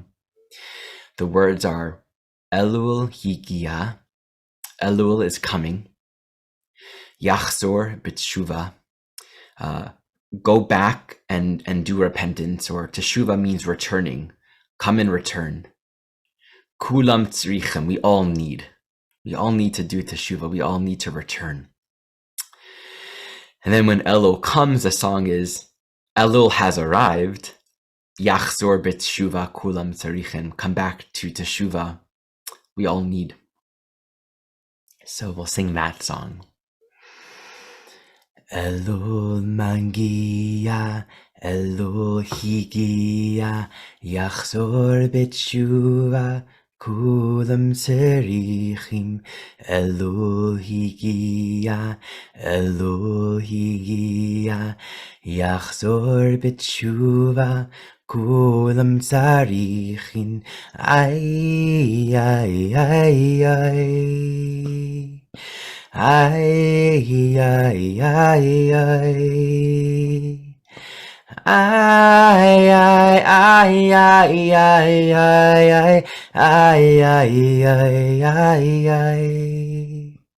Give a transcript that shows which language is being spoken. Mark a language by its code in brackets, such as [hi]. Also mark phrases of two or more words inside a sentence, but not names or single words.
[en] The words are, [he] אלול הגיע, [en] Ellul is coming, [he] יחזור בתשובה, [en] go back and do repentance, or teshuva means returning, come and return. [he] כולם צריכים, [en] we all need to do teshuva, we all need to return. And then when Elul comes, the song is, Elul has arrived, [he] יחזור בתשובה כולם צריכים, [en] come back to teshuva, we all need. So we'll sing that song. [he] אלול מגיע אלול הגיע יחזור בתשובה כולם צריכים. אלול הגיע אלול הגיע יחזור בתשובה כולם צריכים. Ay, ay, ay, ay. Ay, ay, ay, ay. Ay, ay, ay, ay, ay, ay, ay, ay, ay, ay, ay, ay.